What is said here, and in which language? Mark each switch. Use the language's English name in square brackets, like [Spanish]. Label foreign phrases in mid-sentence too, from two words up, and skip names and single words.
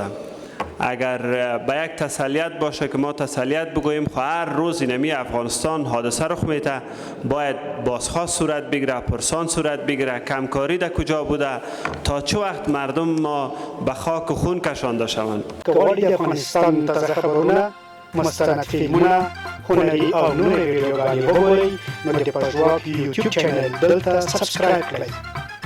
[Persian] اگر به یک تسلیت باشه که ما تسلیت بگوییم هر روز اینمی افغانستان حادثه رخ میده، باید بازخواست صورت بگیره، پرسان صورت بگیره، کمکاری در کجا بوده تا چه وقت مردم ما به خاک و خون کشانده شوند. [Pashto] که غواړئ د افغانستان تازه خبرونه، مستند فلمونه، هنري او نورې ویډیوګانې وګورئ نو د پښتو یوټیوب چینل دلته سبسکرایب کړئ.